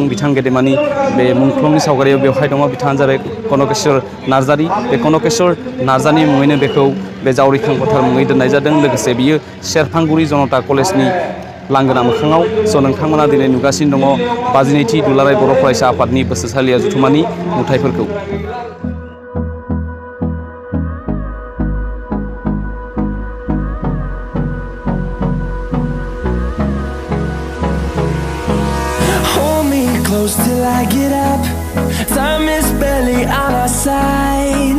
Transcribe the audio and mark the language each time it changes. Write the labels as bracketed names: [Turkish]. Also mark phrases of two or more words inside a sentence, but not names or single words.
[Bodo] बिथां गेदेमानि बे मुंख्लंनि सावगारियाव बेवहाय दङ। बिथाङानो जाबाय कनकेश्वर नार्जारी। बे कनकेश्वर नार्जारीनि मुङैनो बेखौ बे जावरिखां फोथार मुङै दोननाय जादों। लोगोसे बियो सेरफांगुरि जनता कलेजनि लांगोना मोखाङाव। स' नोंथांमोना दिनै नुगासिनो दङ 52थि दुलाराय बर' फरायसा आफादनि बोसोरसालिया जथुम्मानि नुथायफोरखौ। [English] Close till I get up. Time is barely on our side.